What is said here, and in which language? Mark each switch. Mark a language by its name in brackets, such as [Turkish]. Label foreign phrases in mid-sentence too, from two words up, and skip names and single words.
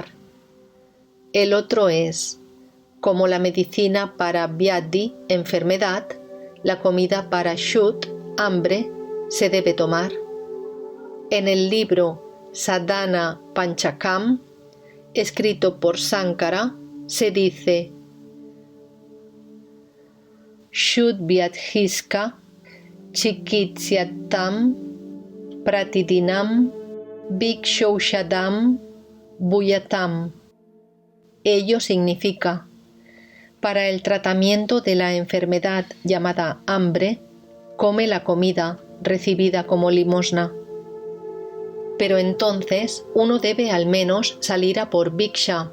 [Spanish] El otro es, como la medicina para vyadhi, enfermedad, la comida para shut, hambre, se debe tomar. En el libro Sadhana Panchakam, escrito por Sankara, se dice [Sanskrit] क्षुद् व्याधिश्च चिकित्स्यतां प्रतिदिनं भिक्षौषधं भुज्यतां. [Spanish] Ello significa, para el tratamiento de la enfermedad llamada hambre, come la comida recibida como limosna. Pero entonces uno debe al menos salir a por bhiksha.